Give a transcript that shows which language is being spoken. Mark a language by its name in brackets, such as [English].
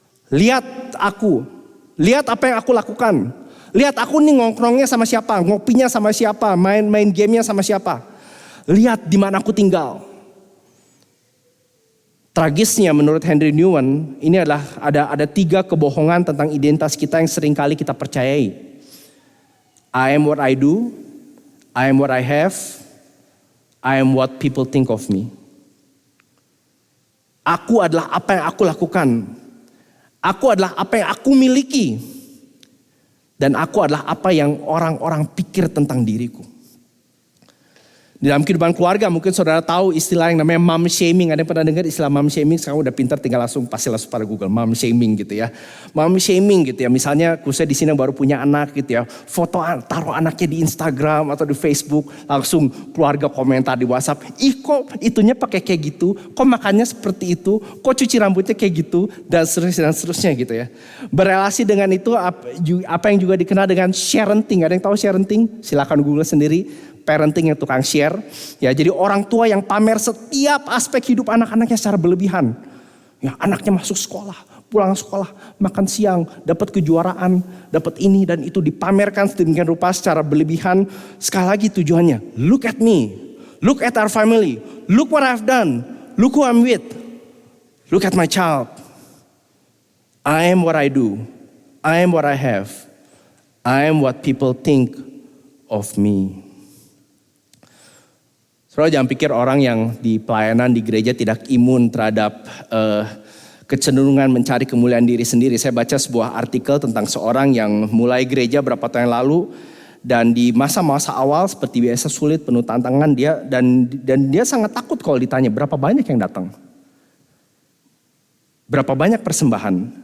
[Indonesian] Lihat aku, lihat apa yang aku lakukan, lihat aku nih ngongkrongnya sama siapa, ngopinya sama siapa, main gamenya sama siapa. Lihat di mana aku tinggal. Tragisnya menurut Henry Nouwen, ini adalah ada 3 kebohongan tentang identitas kita yang seringkali kita percayai. [English] I am what I do, I am what I have, I am what people think of me. [Indonesian] Aku adalah apa yang aku lakukan. Aku adalah apa yang aku miliki. Dan aku adalah apa yang orang-orang pikir tentang diriku. Di dalam kehidupan keluarga mungkin saudara tahu istilah yang namanya mom shaming. Ada yang pernah dengar istilah mom shaming? Sekarang udah pintar, tinggal pasti langsung pada Google mom shaming gitu ya. Mom shaming gitu ya. Misalnya khususnya di sini baru punya anak gitu ya. Foto taruh anaknya di Instagram atau di Facebook, langsung keluarga komentar di WhatsApp. Ih kok itunya pakai kayak gitu? Kok makannya seperti itu? Kok cuci rambutnya kayak gitu? Dan seterusnya gitu ya. Berelasi dengan itu apa yang juga dikenal dengan sharenting. Ada yang tahu sharenting? Silakan Google sendiri. Parenting yang tukang share, ya, jadi orang tua yang pamer setiap aspek hidup anak-anaknya secara berlebihan. Ya, anaknya masuk sekolah, pulang sekolah, makan siang, dapat kejuaraan, dapat ini dan itu, dipamerkan sedemikian rupa secara berlebihan. Sekali lagi tujuannya, [English] look at me, look at our family, look what I've done, look who I'm with, look at my child. I am what I do, I am what I have, I am what people think of me. [Indonesian] Saudara jangan pikir orang yang di pelayanan di gereja tidak imun terhadap kecenderungan mencari kemuliaan diri sendiri. Saya baca sebuah artikel tentang seorang yang mulai gereja berapa tahun yang lalu, dan di masa-masa awal seperti biasa sulit, penuh tantangan dia, dan dia sangat takut kalau ditanya berapa banyak yang datang, berapa banyak persembahan.